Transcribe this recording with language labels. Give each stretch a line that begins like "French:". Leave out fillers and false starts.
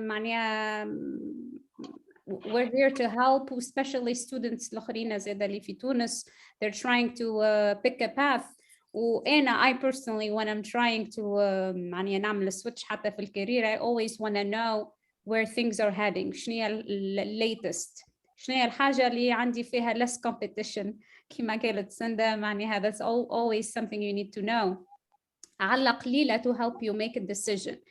English: معناها we're here to help, especially students
Arabic: الآخرين زي اللي في تونس.
English: They're trying to pick a path.
Arabic: وأنا
English: I personally when I'm trying to
Arabic: معناها نعمل
English: switch
Arabic: حتى في الكارير,
English: I always want to know where things are heading.
Arabic: شنو هي latest, شنو هي الحاجة اللي عندي فيها
English: less competition
Arabic: كما قالت سندا.
English: معناها that's always something you need to know
Arabic: على قليلة
English: to help you make a decision.